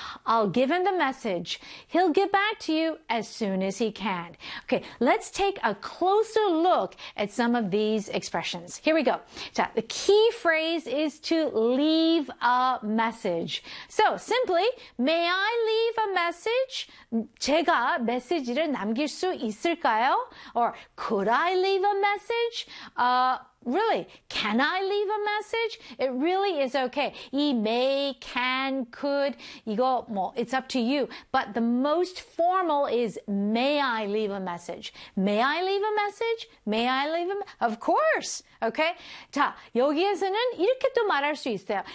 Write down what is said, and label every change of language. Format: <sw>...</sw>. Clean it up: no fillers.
<en>I'll give him the message. He'll get back to you as soon as he can. Okay, let's take a closer look at some of these expressions. Here we go. So the key phrase is to leave a message. So simply, may I leave a message?</en> <ko>제가 메시지를 남길 수 있을까요?</ko> <en>Or could I leave a message? Really, can I leave a message? It really is okay. 이 may, can, could,</en> <ko>이거 뭐,</ko> <en>it's up to you. But the most formal is may I leave a message? May I leave a message? May I leave a message? Of course! Okay?</en> <ko>자, 여기에서는 이렇게 또 말할 수 있어요.</ko>